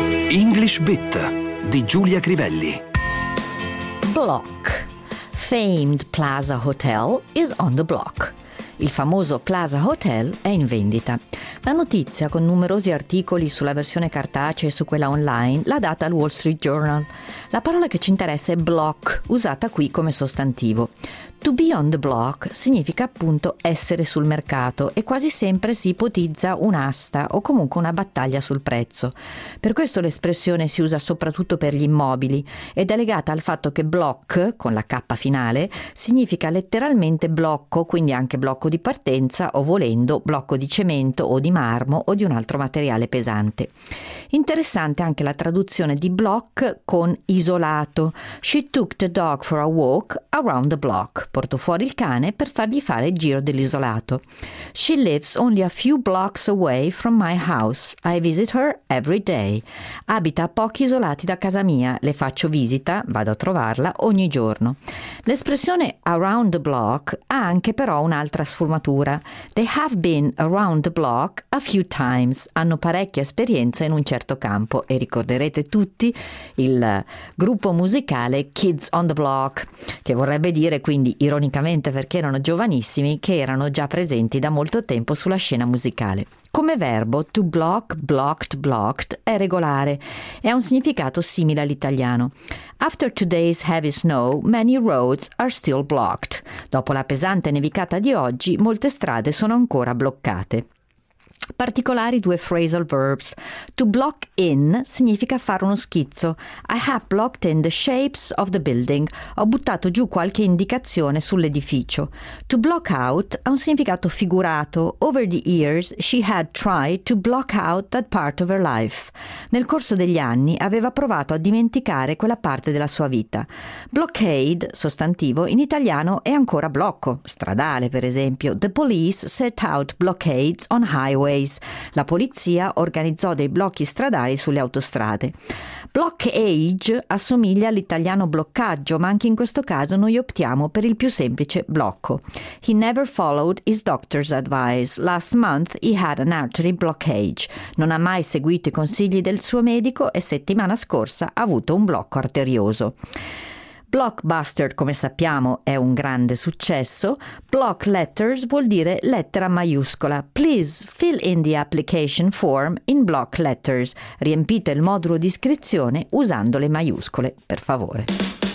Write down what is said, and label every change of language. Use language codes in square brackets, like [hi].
[it] English Bit di Giulia Crivelli. [en] Block. Famed Plaza Hotel is on the block. [it] Il famoso Plaza Hotel è in vendita. La notizia, con numerosi articoli sulla versione cartacea e su quella online, l'ha data al Wall Street Journal. La parola che ci interessa è block, usata qui come sostantivo. [en] To be on the block [it] significa appunto essere sul mercato e quasi sempre si ipotizza un'asta o comunque una battaglia sul prezzo. Per questo l'espressione si usa soprattutto per gli immobili ed è legata al fatto che block, con la K finale, significa letteralmente blocco, quindi anche blocco di partenza o, volendo, blocco di cemento o di marmo o di un altro materiale pesante. Interessante anche la traduzione di block con isolato. [en] She took the dog for a walk around the block. [it] Portò fuori il cane per fargli fare il giro dell'isolato. [en] She lives only a few blocks away from my house. I visit her every day. [it] Abita a pochi isolati da casa mia. Le faccio visita, vado a trovarla ogni giorno. L'espressione around the block ha anche però un'altra sfumatura. [en] They have been around the block a few times. [it] Hanno parecchia esperienza in un certo campo. E ricorderete tutti il gruppo musicale Kids on the Block, che vorrebbe dire, quindi ironicamente perché erano giovanissimi, che erano già presenti da molto tempo sulla scena musicale. Come verbo, to block, blocked, blocked, è regolare e ha un significato simile all'italiano. [en] After today's heavy snow, many roads are still blocked. [it] Dopo la pesante nevicata di oggi, molte strade sono ancora bloccate. Particolari due phrasal verbs. To block in significa fare uno schizzo. [en] I have blocked in the shapes of the building. [it] Ho buttato giù qualche indicazione sull'edificio. To block out ha un significato figurato. [en] Over the years she had tried to block out that part of her life. [it] Nel corso degli anni aveva provato a dimenticare quella parte della sua vita. Blockade, sostantivo, in italiano è ancora blocco. Stradale, per esempio. [en] The police set out blockades on highway. [it] La polizia organizzò dei blocchi stradali sulle autostrade. Blockage assomiglia all'italiano bloccaggio, ma anche in questo caso noi optiamo per il più semplice blocco. [en] He never followed his doctor's advice. Last month he had an artery blockage. [it] Non ha mai seguito i consigli del suo medico e settimana scorsa ha avuto un blocco arterioso. Blockbuster, come sappiamo, è un grande successo. Block letters vuol dire lettera maiuscola. [en] Please fill in the application form in block letters. [it] Riempite il modulo di iscrizione usando le maiuscole, per favore.